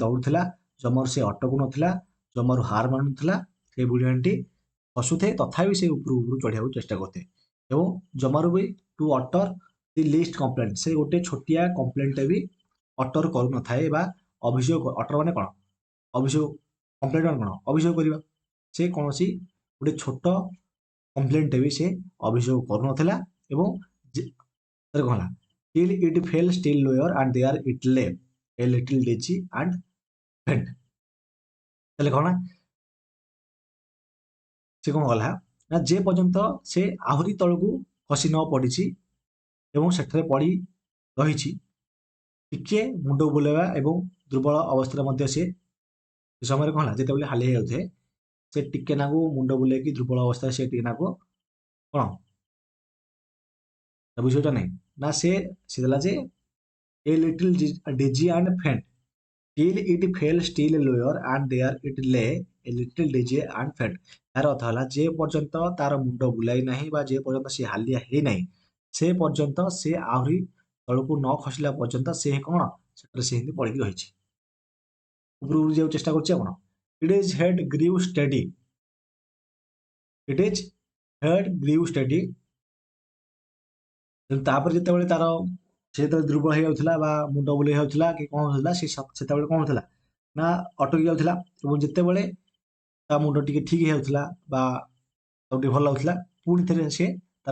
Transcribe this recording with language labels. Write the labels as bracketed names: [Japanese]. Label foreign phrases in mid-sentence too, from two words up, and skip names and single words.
[Odia] ଦୌଡୁଥିଲା ଜମାରୁ ସେ ଅଟକୁ ନଥିଲା ଜମାରୁ ହାର ମାନୁଥିଲା ସେ ବୁଢ଼ିଆଣୀଟି ହସୁଥାଏ ତଥାପି ସେ ଉପରୁ ଉପରୁ ଚଢିବାକୁ ଚେଷ୍ଟା କରୁଥାଏ ଏବଂ ଜମାରୁ ବି [English] to utter the least complaint [Odia] ସେ ଗୋଟେ ଛୋଟିଆ କମ୍ପ୍ଲେଣ୍ଟଟେ ବି ଅଟର କରୁନଥାଏ ବା ଅଭିଯୋଗ ଅଟର ମାନେ କଣ ଅଭିଯୋଗ କମ୍ପ୍ଲେଣ୍ଟ ମାନେ କଣ ଅଭିଯୋଗ କରିବା ସେ କୌଣସି ଗୋଟେ ଛୋଟ କମ୍ପ୍ଲେଣ୍ଟଟେ ବି ସେ ଅଭିଯୋଗ କରୁନଥିଲା ଏବଂ କଣ ହେଲା [English] till it fell still lower and there it lay a little ditchy and faint [Odia] ତାହେଲେ କଣ ସେ କଣ କଲା ନା ଯେ ପର୍ଯ୍ୟନ୍ତ ସେ ଆହୁରି ତଳକୁ ଖସି ନ ପଡିଛି ଏବଂ ସେଠାରେ ପଡି ରହିଛି ଟିକେ ମୁଣ୍ଡ ବୁଲେଇବା ଏବଂ ଦୁର୍ବଳ ଅବସ୍ଥାରେ ମଧ୍ୟ ସେ ସମୟରେ କଣ ହେଲା ଯେତେବେଳେ ହାଲି ହେଇଯାଉଥାଏ ସେ ଟିକେ ନାକୁ ମୁଣ୍ଡ ବୁଲେଇକି ଦୁର୍ବଳ ଅବସ୍ଥାରେ ସେ ଟିକେ ନାକୁ କଣ ବୁଝିପାରୁଛ ନାହିଁ ନା ସେ ଦେଲା ଯେ [English] a little dizzy and faint till it fell still lower and there it lay a little dizzy and faint [Odia] ତାର ଅର୍ଥ ହେଲା ଯେ ପର୍ଯ୍ୟନ୍ତ ତାର ମୁଣ୍ଡ ବୁଲାଇ ନାହିଁ ବା ଯେ ପର୍ଯ୍ୟନ୍ତ ସେ ହାଲିଆ ହେଇନାହିଁ ସେ ପର୍ଯ୍ୟନ୍ତ ସେ ଆହୁରି ତଳକୁ ନ ଖସିଲା ପର୍ଯ୍ୟନ୍ତ ସେ କଣ ସେଠାରେ ସେ ଏମିତି ପଡିକି ରହିଛି ଉପରକୁ ଯିବାକୁ ଚେଷ୍ଟା କରୁଛି ଆପଣ [English] it is head grew steady it is head grew steady [Odia] ତାପରେ ଯେତେବେଳେ ତାର ସେ ଯେତେବେଳେ ଦୁର୍ବଳ ହେଇଯାଉଥିଲା ବା ମୁଣ୍ଡ ବୁଲେଇ ଯାଉଥିଲା କି କଣ ହଉଥିଲା ସେ ସେତେବେଳେ କଣ ହଉଥିଲା ନା ଅଟକି ଯାଉଥିଲା ଏବଂ ଯେତେବେଳେ ତା ମୁଣ୍ଡ ଟିକେ ଠିକ ହେଇଯାଉଥିଲା ବା ତାକୁ ଟିକେ ଭଲ ଲାଗୁଥିଲା ପୁଣି ଥରେ ସେ ତାର